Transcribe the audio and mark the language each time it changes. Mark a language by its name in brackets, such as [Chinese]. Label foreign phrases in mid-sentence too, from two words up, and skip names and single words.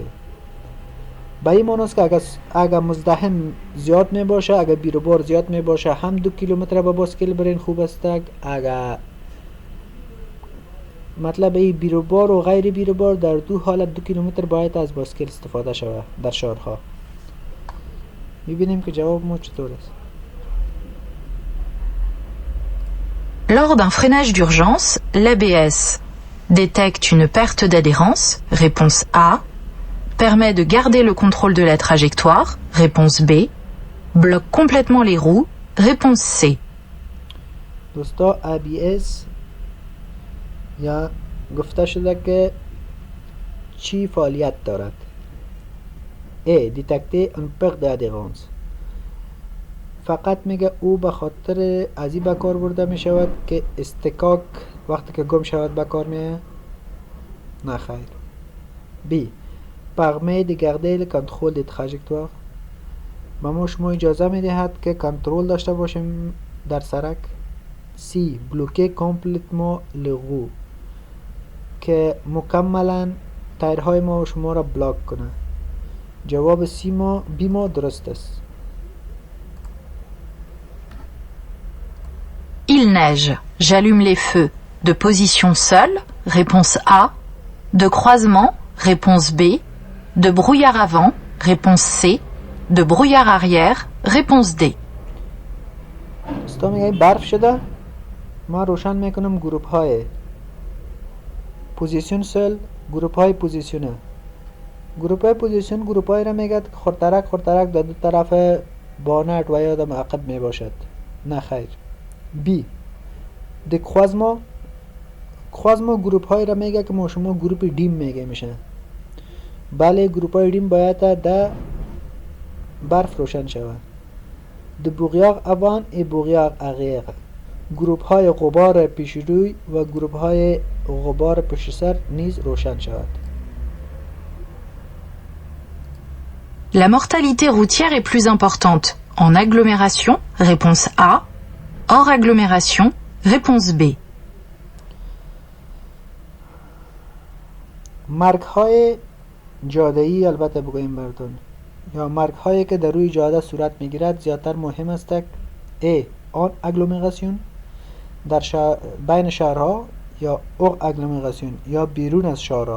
[Persian] به این معنی است که اگر مزدحم زیاد می باشه، اگر بیروبار زیاد می باشه هم 2 کیلومتر با بایسکل برین خوب است. اگر مطلب ای بیروبار و غیر بیروبار در دو حالت 2 کیلومتر باید از بایسکل استفاده شود در شهرها. میبینیم که جواب ما چطور است. [French] Lors d'un freinage d'urgence, l'ABS détecte une perte d'adhérence, réponse A, permet de garder le contrôle de la trajectoire, réponse B, bloque complètement les roues, réponse C. [Persian] دوستا ABS یا گفته شده که چی فعالیت دارد؟ A. [French] Détecter une perte d'adhérence. [Persian] فقط میگه او به خاطر از این بکار برده می شود که استکاک وقتی که گم شود بکار میه؟ نه خیر. B. [French] Permet de garder le contrôle des trajectoires. [Persian] به ما شما اجازه می دهد که کنترل داشته باشیم در سرک. C. [French] Bloquer complètement les roues. [Persian] که مکملا تایرهای ما و شما را بلاک کنه. جواب B ما درست است. [French] Il neige, j'allume les feux. De position seule, réponse A. De croisement, réponse B. De brouillard avant, réponse C. De brouillard arrière, réponse D. [Persian] دوستا میگه برف شده. ما روشن میکنم گروپ های پوزیشن سل، گروپ های پوزیشنه. گروپ های پوزیشن گروپ های را میگه که خورترک در دو طرف بانت و یا دم عقب می باشد. نه خیر. B. د croisement گروپ های را میگه که ما شما گروپ دیم میگه میشه. بله، گروپ های دیم باید در برف روشن شود. [French] د brouillard avant et brouillard arrière. [Persian] گروپ های غبار پیش روی و گروپ های غبار پشت سر نیز روشن شود. [French] La mortalité routière est plus importante en agglomération, réponse A. Hors agglomération, réponse B. [Persian] مرگ های جاده‌ای البته بگوییم براتون یا مرگ هایی که در روی جاده صورت میگیرد زیادتر مهم است. A. آن اگلومراسیون در بین شهرها یا اوق اگلومراسیون یا بیرون از شهرها.